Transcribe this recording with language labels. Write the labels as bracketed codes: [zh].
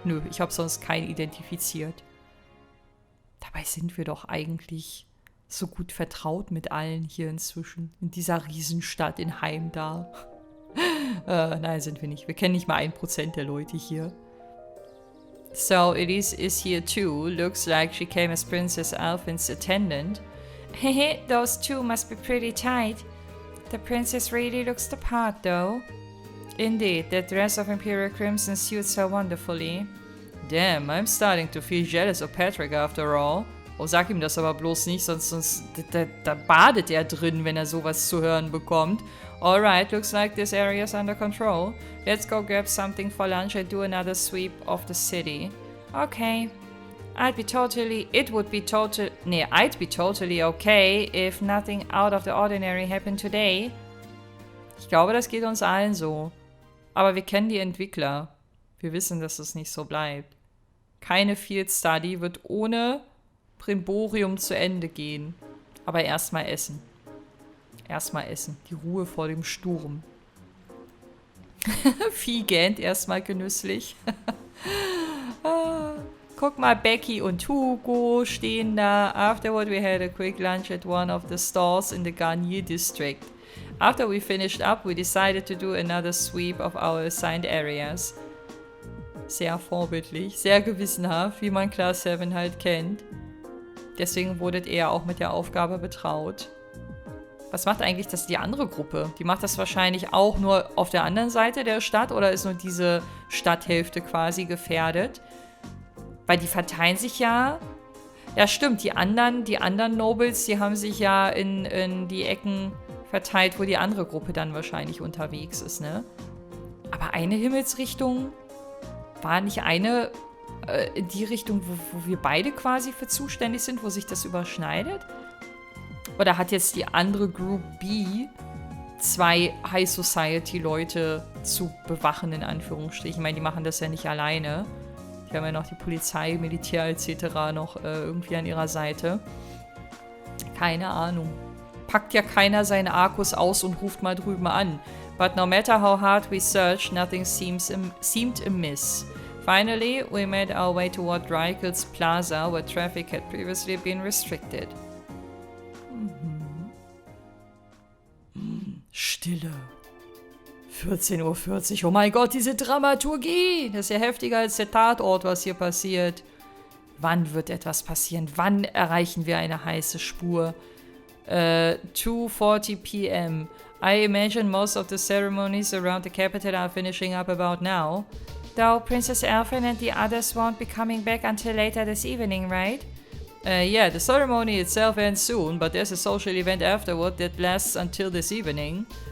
[de] Nö, ich habe sonst keinen identifiziert. Dabei sind wir doch eigentlich so gut vertraut mit allen hier inzwischen. In dieser Riesenstadt in Heim da. Nein, sind wir nicht. Wir kennen nicht mal 1% der Leute hier. [en] So, Elise is here too. Looks like she came as Princess Alphin's attendant. Hehe, those two must be pretty tight. The princess really looks the part, though. Indeed, that dress of Imperial Crimson suits her wonderfully. Damn, I'm starting to feel jealous of Patrick after all. [de] Oh, sag ihm das aber bloß nicht, sonst da badet er drin, wenn er sowas zu hören bekommt. [en] Alright, looks like this area's under control. Let's go grab something for lunch and do another sweep of the city. Okay. I'd be totally okay if nothing out of the ordinary happened today. [de] Ich glaube, das geht uns allen so. Aber wir kennen die Entwickler. Wir wissen, dass es nicht so bleibt. Keine Field Study wird ohne Brimborium zu Ende gehen. Aber erstmal essen. Erstmal essen. Die Ruhe vor dem Sturm. Vieh gähnt erstmal genüsslich. Guck mal, Becky und Hugo stehen da. [en] Afterward we had a quick lunch at one of the stalls in the Garnier district. After we finished up, we decided to do another sweep of our assigned areas. [de] Sehr vorbildlich, sehr gewissenhaft, wie man Class 7 halt kennt. Deswegen wurdet ihr auch mit der Aufgabe betraut. Was macht eigentlich die andere Gruppe? Die macht das wahrscheinlich auch nur auf der anderen Seite der Stadt oder ist nur diese Stadthälfte quasi gefährdet? Weil die verteilen sich ja... Ja, stimmt, die anderen Nobles, die haben sich ja in die Ecken verteilt, wo die andere Gruppe dann wahrscheinlich unterwegs ist, ne? Aber eine Himmelsrichtung... War nicht eine in die Richtung, wo wir beide quasi für zuständig sind, wo sich das überschneidet? Oder hat jetzt die andere Group B 2 High Society Leute zu bewachen, in Anführungsstrichen? Ich meine, die machen das ja nicht alleine. Die haben ja noch die Polizei, Militär etc. noch irgendwie an ihrer Seite. Keine Ahnung. Packt ja keiner seine Arkus aus und ruft mal drüben an. [en] But no matter how hard we searched, nothing seemed amiss. Finally, we made our way toward Reichels Plaza, where traffic had previously been restricted. [de] Stille. 14:40 Uhr. Oh mein Gott, diese Dramaturgie! Das ist ja heftiger als der Tatort, was hier passiert. Wann wird etwas passieren? Wann erreichen wir eine heiße Spur? [en] 2:40 p.m. I imagine most of the ceremonies around the capital are finishing up about now. Though Princess Elfin and the others won't be coming back until later this evening, right? Yeah, the ceremony itself ends soon, but there's a social event afterward that lasts until this evening.